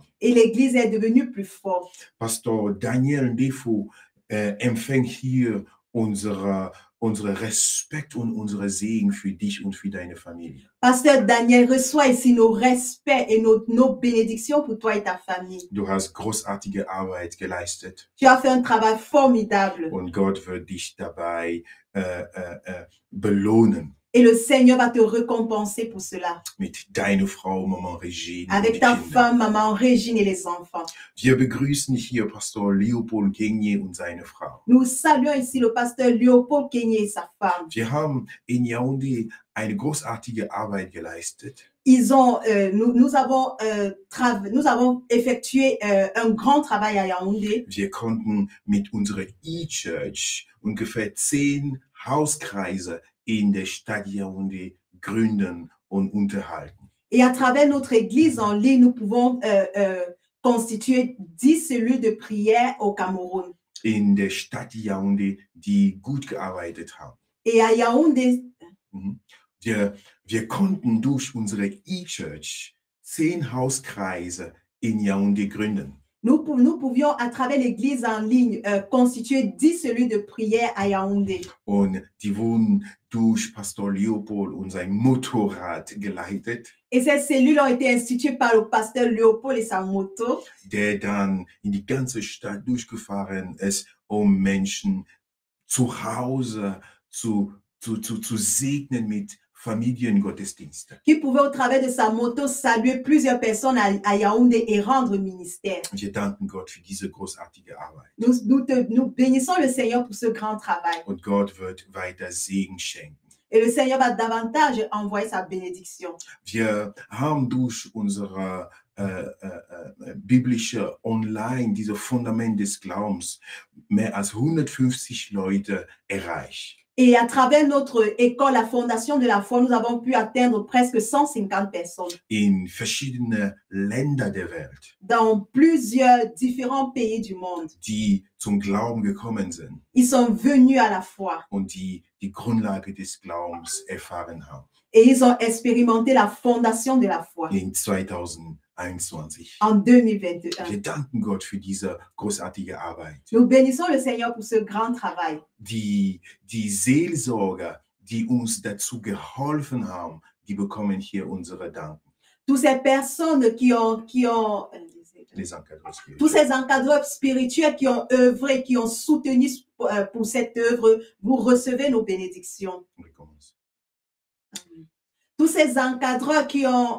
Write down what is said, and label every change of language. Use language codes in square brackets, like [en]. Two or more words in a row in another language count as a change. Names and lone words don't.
[fr] Et l'église est devenue plus forte. [de] Pastor Daniel Ndefo empfängt hier unsere Respekt und unsere Segen für dich und für deine Familie. [fr] Pasteur Daniel reçoit ici nos respects et nos bénédictions pour toi et ta famille. [de] Du hast großartige Arbeit geleistet. [fr] Tu as fait un travail formidable. [de] Und Gott wird dich dabei belohnen. [fr] Et le Seigneur va te récompenser pour cela. [de] Mit deiner Frau, Maman Regine. [fr] Avec ta femme, Maman Regine et les enfants. [de] Wir begrüßen hier Pastor Leopold Genier und seine Frau. [fr] Nous saluons ici le pasteur Léopold Genier et sa femme. [de] Wir haben in Yaoundé eine großartige Arbeit geleistet. [fr] Nous avons effectué un grand travail à Yaoundé. [de] Wir konnten mit unserer E-Church ungefähr 10 Hauskreise in der Stadt Yaoundé gründen und unterhalten. [fr] Et à travers notre église en ligne, nous pouvons constituer 10 cellules de prière au Cameroun. [de] In der Stadt Yaoundé, die gut gearbeitet haben. [fr] Et à Yaoundé, [de] wir konnten durch unsere E-Church 10 Hauskreise in Yaoundé gründen. [fr] Nous pouvions, à travers l'église en ligne, constituer 10 cellules de prière à Yaoundé. [de] Und die wurden durch Pastor Leopold und sein Motorrad geleitet. [fr] Et ces cellules ont été instituées par le pasteur Léopold et sa moto. [de] Der dann in die ganze Stadt durchgefahren ist, um Menschen zu Hause zu segnen mit Familiengottesdienste. [fr] Qui pouvait au travers de sa moto saluer plusieurs personnes à Yaoundé et rendre ministère. [de] Wir danken Gott für diese großartige Arbeit. [fr] Nous bénissons le Seigneur pour ce grand travail. [de] Und Gott wird weiter Segen schenken. [fr] Et le Seigneur va davantage envoyer sa bénédiction. [de] Wir haben durch unsere biblische Online, diese Fundament des Glaubens, mehr als 150 Leute erreicht. [fr] Et à travers notre école, la Fondation de la foi, nous avons pu atteindre presque 150 personnes. [de] In verschiedene Länder der Welt. [fr] Dans plusieurs différents pays du monde. [de] Die zum Glauben gekommen sind. [fr] Ils sont venus à la foi. [de] Und die Grundlage des Glaubens erfahren haben. [fr] Et ils ont expérimenté la fondation de la foi. [de] In 2021. 2021. [fr] en 2021. [de] Wir danken Gott für diese großartige Arbeit. [fr] Nous bénissons le Seigneur pour ce grand travail. [de] Die Seelsorger, die uns dazu geholfen haben, die bekommen hier unsere Dank. [fr] Toutes ces personnes qui ont Les encadreurs tous spirituels. ces encadreurs spirituels qui ont œuvré, qui ont soutenu pour cette œuvre, vous recevez nos bénédictions. On recommence. Tous ces encadreurs qui ont